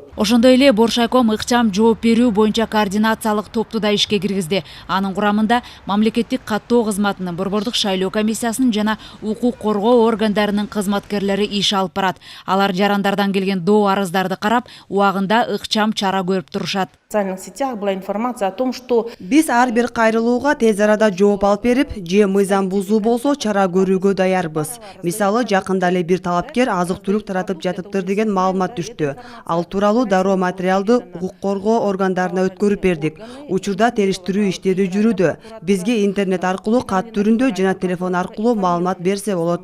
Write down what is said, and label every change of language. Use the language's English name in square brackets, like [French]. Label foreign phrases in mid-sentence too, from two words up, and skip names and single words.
[Kyrgyz] Ошондой эле Боршайком ыкчам жооп берүү боюнча координациялык топту да ишке киргизди. Анын курамында мамлекеттик каттоо кызматынын, Борбордук шайлоо комиссиясынын жана укук коргоо органдарынын кызматкерлери иш алып барат. Алар жарандардан келген доо арыздарды карап, убагында ыкчам чара көрүп турушат. [Russian] В социальных сетях была информация о том, что [Kyrgyz] биз ар бир кайрылууга тез арада жооп алып берип, же мыйзам бузуу болсо чара көрүүгө даярбыз. Мисалы, жакында эле бир талапкер азык-түлүк таратып жатыптыр деген маалымат түштү. Ал тууралуу дароо материалды укук коргоо органдарына өткөрүп бердик. Учурда териштирүү иштери жүрүүдө. Бизге интернет аркылуу кат түрүндө жана телефон аркылуу маалымат берсе болот.